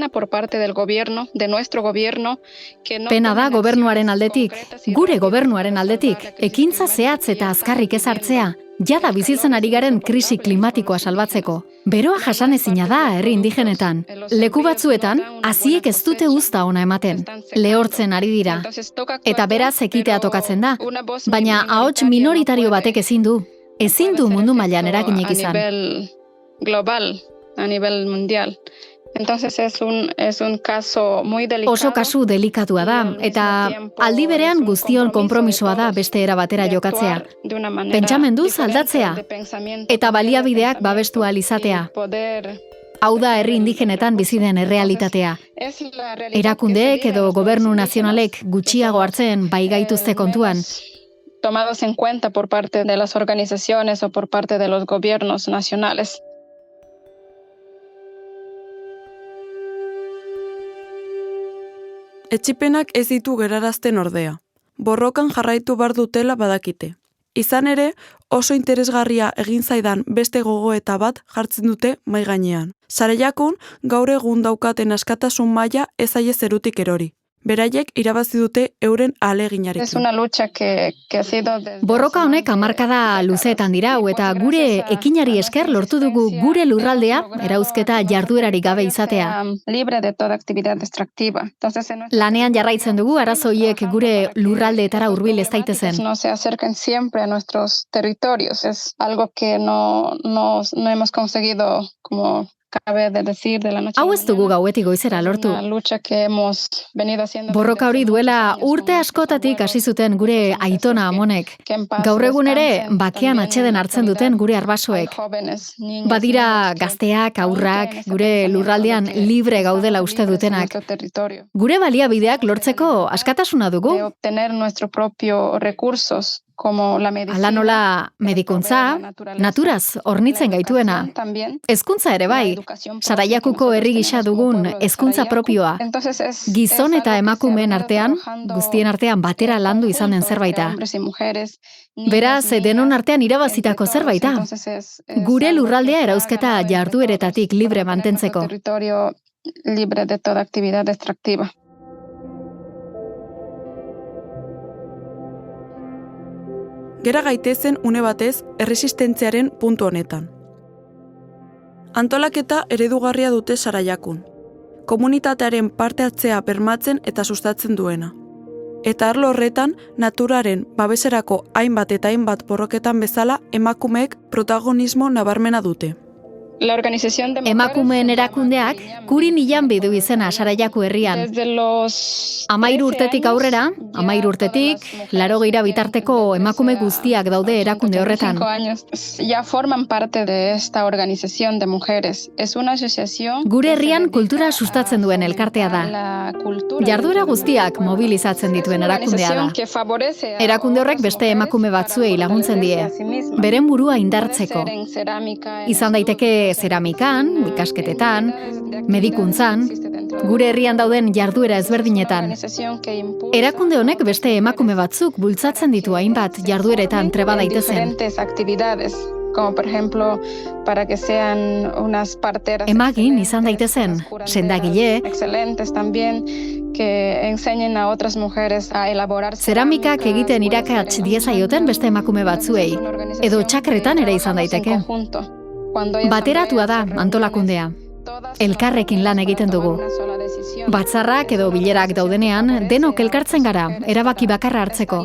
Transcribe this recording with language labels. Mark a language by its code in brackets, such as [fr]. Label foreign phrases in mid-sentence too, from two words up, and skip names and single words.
[eu] Pena da gobernuaren aldetik, gure gobernuaren aldetik, ekintza zehatz eta azkarrik ez hartzea, jada bizitzen ari garen krisi klimatikoa salbatzeko. Beroa jasanezina da herri indigenetan. Leku batzuetan, haziek ez dute uzta ona ematen. Lehortzen ari dira. Eta beraz ekitea tokatzen da. Baina ahots minoritario batek ezin du. Ezin du mundu mailan eraginik izan. [es] A nivel mundial. Entonces es un caso muy delicado. [eu] Oso kasu delikatua da, eta aldi berean guztion konpromisoa da beste era batera jokatzea. Pentsamenduz aldatzea, eta baliabideak babestu ahal izatea. Hau da herri indigenetan bizi den errealitatea. Erakundeek edo gobernu nazionalek gutxiago hartzen bai gaituzte kontuan. [es] Tomados en cuenta por parte de las organizaciones o por parte de los gobiernos nacionales. [eu] Etxipenak ez ditu gerarazten ordea. Borrokan jarraitu bar dutela badakite. Izan ere, oso interesgarria egin zaidan beste gogoeta bat jartzen dute mahai gainean. Saraiakun gaur egun daukaten askatasun maila ez zaie zerutik erori. Beraiek irabazi dute euren ahaleginarekin. [es] Es una lucha que ha sido [eu] Borroka honek hamarkada luzeetan dirau eta gure ekinari esker lortu dugu gure lurraldea erauzketa jarduerarik gabe izatea. [es] Libre de toda actividad extractiva. [eu] Lanean jarraitzen dugu arazoiek gure lurraldeetara hurbil ez daitezen. [es] No se acerquen siempre a nuestros territorios. Es algo que no hemos conseguido como cabe de decir de la noche. [eu] Hau ez dugu gauetik goizera lortu. [es] Una lucha que hemos venido haciendo. [eu] Borroka hori duela urte askotatik hasi zuten gure aitona amonek. Gaur egun ere bakean atxeden hartzen duten gure arbasoek. Badira gazteak, haurrak, gure lurraldean libre gaudela uste dutenak. Gure baliabideak lortzeko askatasuna dugu. [es] De obtener nuestros propios recursos [eu] Hala nola medikuntza, naturaz hornitzen gaituena. Hezkuntza ere bai, Saraiakuko herri gisa dugun hezkuntza propioa. Gizon eta emakumeen artean, guztien artean batera landu izan den zerbaita. Beraz, denon artean irabazitako zerbaita. Gure lurraldea erauzketa jardueretatik libre mantentzeko. [es] Libre de toda actividad extractiva. [eu] Gera gaitezen une batez erresistentziaren puntu honetan. Antolaketa eredugarria dute Saraiakun. Komunitatearen parte hartzea bermatzen eta sustatzen duena. Eta arlo horretan, naturaren babeserako hainbat eta hainbat borroketan bezala emakumeek protagonismo nabarmena dute. Emakumeen erakundeak Kurin Ilanbi du izena Saraiaku herrian. 13 urtetik aurrera, 13 urtetik, 80 bitarteko emakume guztiak daude erakunde horretan. [es] Ya forman parte de esta organización de mujeres. Es una asociación. [eu] Gure herrian kultura sustatzen duen elkartea da. Jarduera guztiak mobilizatzen dituen erakundea da. Erakunde horrek beste emakume batzuei laguntzen die, beren burua indartzeko. Izan daiteke zeramikan, ikasketetan, medikuntzan, gure herrian dauden jarduera ezberdinetan. Erakunde honek beste emakume batzuk bultzatzen ditu hainbat jardueretan treba daitezen. [es] Como por ejemplo, para que sean unas parteras. [eu] Emagin izan daitezen, sendagile. [es] Excelentes también, que enseñen a otras mujeres a elaborar. [eu] Zeramikak egiten irakats diezaioten beste emakume batzuei, edo txakretan ere izan daiteke. Bateratua da antolakundea. Elkarrekin lan egiten dugu. Batzarrak edo bilerak daudenean, denok elkartzen gara, erabaki bakarra hartzeko.